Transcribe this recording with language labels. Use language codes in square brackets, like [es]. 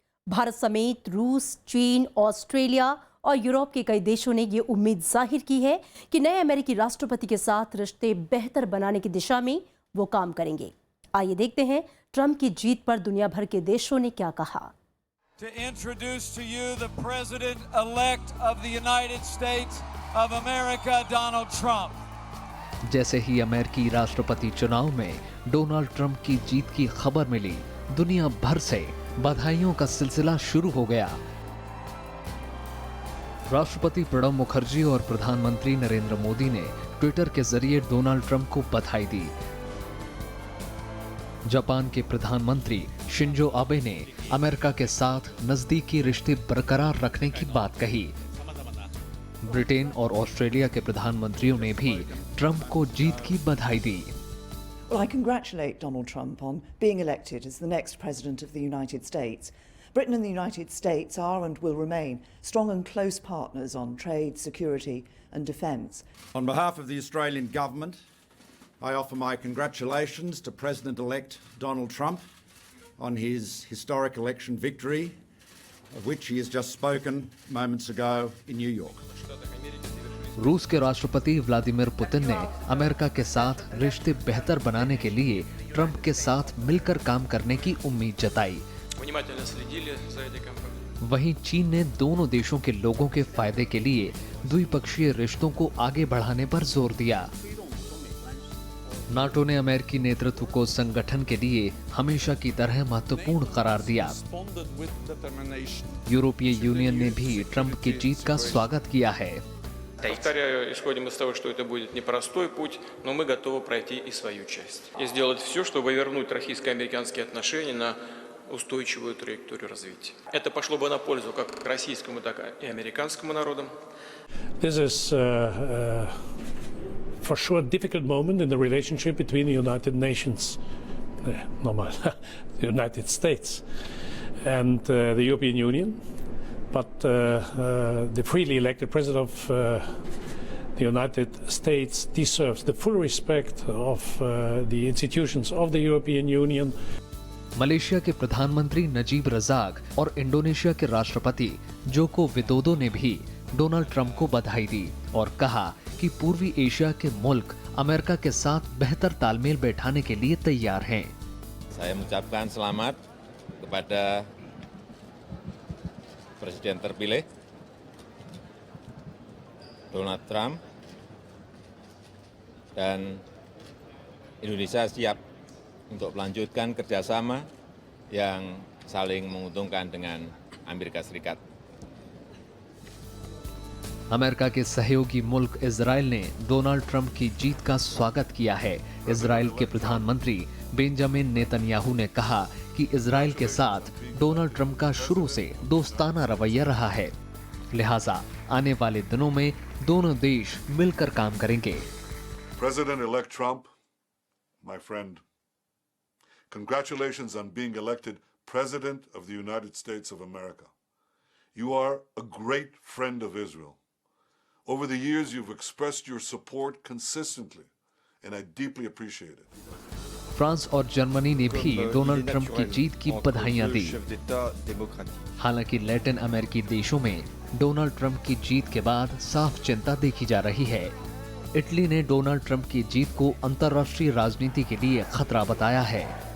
[hi] भारत समेत रूस, चीन, ऑस्ट्रेलिया और यूरोप के कई देशों ने ये उम्मीद जाहिर की है कि नए अमेरिकी राष्ट्रपति के साथ रिश्ते बेहतर बनाने की दिशा में वो काम करेंगे। आइए देखते हैं ट्रंप की जीत पर दुनिया भर के देशों ने क्या कहा। [en] To introduce to you the President-elect of the United States of America, Donald Trump. [hi] जैसे ही अमेरिकी राष्ट्रपति चुनाव में डोनाल्ड ट्रंप की जीत की खबर मिली, दुनिया भर से बधाइयों का सिलसिला शुरू हो गया। राष्ट्रपति प्रणब मुखर्जी और प्रधानमंत्री नरेंद्र मोदी ने ट्विटर के जरिए डोनाल्ड ट्रंप को बधाई दी। जापान के प्रधानमंत्री शिंजो आबे ने अमेरिका के साथ नजदीकी रिश्ते बरकरार रखने की बात कही। ब्रिटेन और ऑस्ट्रेलिया के प्रधानमंत्रियों ने भी ट्रंप को जीत की बधाई दी। [en] Well, I congratulate Donald Trump on being elected as the next President of the United States. Britain and the United States are and will remain strong and close partners on trade, security and defence. On behalf of the Australian Government, I offer my congratulations to President-elect Donald Trump on his historic election victory, of which he has just spoken moments ago in New York. [hi] रूस के राष्ट्रपति Vladimir Putin ने America के साथ रिश्ते बेहतर बनाने के लिए ट्रंप के साथ मिलकर काम करने की उम्मीद जताई। वहीं चीन ने दोनों देशों के लोगों के फायदे के लिए द्विपक्षीय रिश्तों को आगे बढ़ाने पर जोर दिया। नाटो ने अमेरिकी नेतृत्व को संगठन के लिए हमेशा की तरह महत्वपूर्ण करार दिया। यूरोपीय यूनियन ने भी ट्रंप की जीत का स्वागत किया है। [ru] Повторяю, исходим из того, что это будет непростой путь, но мы готовы пройти и свою часть. И сделать все, чтобы вернуть российско-американские отношения на устойчивую траекторию развития. Это пошло бы на пользу как российскому, так и американскому народам. [en] This is for sure a difficult moment in the relationship between the United Nations, the United States, and the European Union. But the freely elected President of the United States deserves the full respect of the institutions of the European Union. [hi] Malaysia के प्रधानमंत्री नजीब रजाक और Indonesia के राष्ट्रपति Joko Widodo ने भी Donald Trump को बधाई दी और कहा कि पूर्वी एशिया के मुल्क अमेरिका के साथ बेहतर तालमेल बैठाने के लिए तैयार हैं। [id] Saya mengucapkan selamat kepada Presiden terpilih Donald Trump dan Indonesia siap untuk melanjutkan kerjasama yang saling menguntungkan dengan Amerika Serikat. [hi] America के सहयोगी मुल्क इजराइल ने डोनाल्ड ट्रंप की जीत का स्वागत किया है। इजराइल के प्रधानमंत्री बेंजामिन नेतन्याहू ने कहा कि इजराइल के साथ डोनाल्ड ट्रंप का शुरू से दोस्ताना रवैया रहा है, लिहाजा आने वाले दिनों में दोनों देश मिलकर काम करेंगे। [en] President-elect Trump, my friend, Congratulations on being elected President of the United States of America. You are a great friend of Israel. Over the years, you've expressed your support consistently, and I deeply appreciate it. [hi] France और Germany ने भी Donald Trump की जीत की बधाइयां दी। हालांकि Latin अमेरिकी देशों में डोनाल्ड ट्रंप की जीत के बाद साफ चिंता देखी जा रही है। इटली ने डोनाल्ड ट्रंप की जीत को अंतर्राष्ट्रीय राजनीति के लिए खतरा बताया है।